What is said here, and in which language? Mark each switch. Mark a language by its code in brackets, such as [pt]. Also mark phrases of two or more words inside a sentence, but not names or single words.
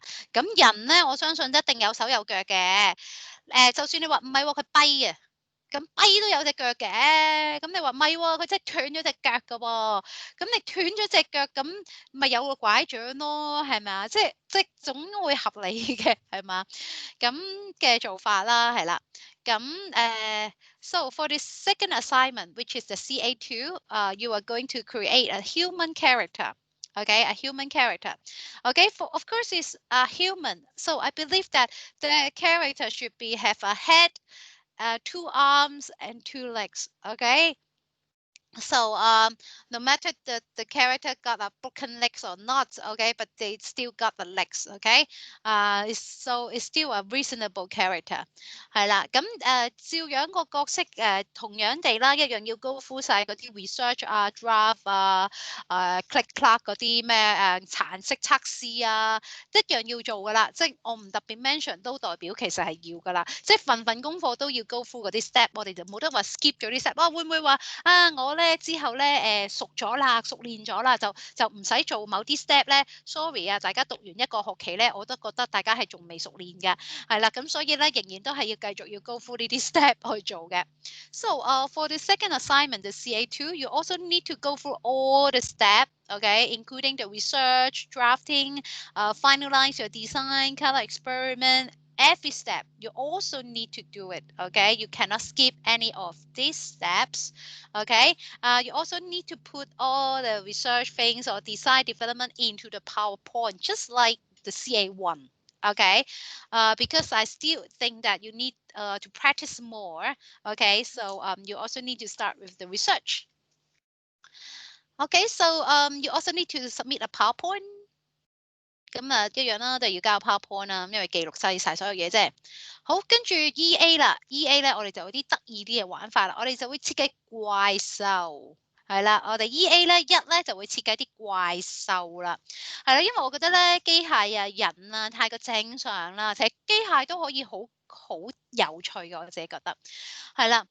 [yue] 咁人咧，我相信一定有手有腳嘅。就算你話唔係喎，佢跛嘅。咁跛都有隻腳嘅，咁你話唔係喎，佢真係斷咗隻腳㗎喎，咁你斷咗隻腳，咁咪有個拐杖咯，係咪啊？即總會合理嘅，係嘛？咁嘅做法啦，係啦。咁 [en] so for the second assignment, which is the CA2, you are going to create a human character. Okay, a human character. Okay, of course it's a human. So I believe that the character should have a head, 2 arms and 2 legs. Okay. So no matter the character got a broken legs or not, okay, but they still got the legs, okay. So it's still a reasonable character. [yue] 係啦，咁照樣個角色同樣地啦，一樣要 [en] go through [yue] 晒嗰啲 research 啊、draft 啊、 [en] click clack [yue] 嗰啲咩顏色測試啊，一樣要做噶啦。即係我唔特別 mention 都代表其實係要噶啦。即係份份功課都要 [en] go through [yue] 嗰啲 step，我哋就冇得話 skip 咗啲 step。哇，會唔會話啊我咧之後咧熟咗啦、熟練咗啦，就唔使做某啲 step 咧？Sorry 啊，大家讀完一個學期咧，我都覺得大家係仲未熟練嘅，係啦，咁所以咧仍然都係要繼續要 [en] go through [yue] 呢啲 step 去做嘅。 [en] So for the second assignment, the CA2, you also need to go through all the steps, okay, including the research, drafting, finalize your design, color experiment. Every step, you also need to do it, okay? You cannot skip any of these steps, okay? You also need to put all the research things or design development into the PowerPoint, just like the CA1, Okay, because I still think that you need to practice more. Okay, so you also need to start with the research. Okay, so you also need to submit a PowerPoint. [yue] 咁啊，一樣啦，都係要交 PowerPoint 啦，因為記錄晒所有嘢啫。好，跟住 EA 啦，EA 咧，我哋就有啲得意啲嘅玩法啦，我哋就會設計怪獸。係啦，我哋 EA 咧咧就會設計啲怪獸啦，係啦，因為我覺得咧機械啊人啊太過正常啦，其實機械都可以好有趣嘅，我自己覺得係啦。